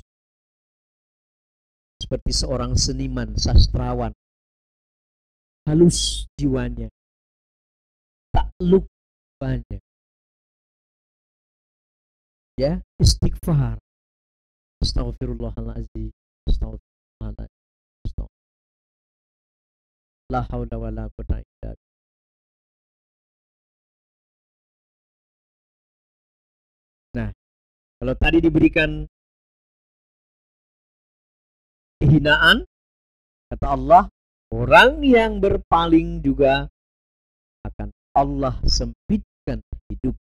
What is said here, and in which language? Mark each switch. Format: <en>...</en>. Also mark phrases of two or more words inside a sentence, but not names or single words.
<id>Seperti seorang seniman, sastrawan. Halus jiwanya. Takluk banyak. Ya, istighfar.</id> <ar>أستغفر الله العظيم أستغفر الله العظيم. لا حول ولا قوة إلا بالله.</ar> <id>Nah, kalau tadi diberikan kehinaan, kata Allah, orang yang berpaling juga akan Allah sempitkan hidup.</id>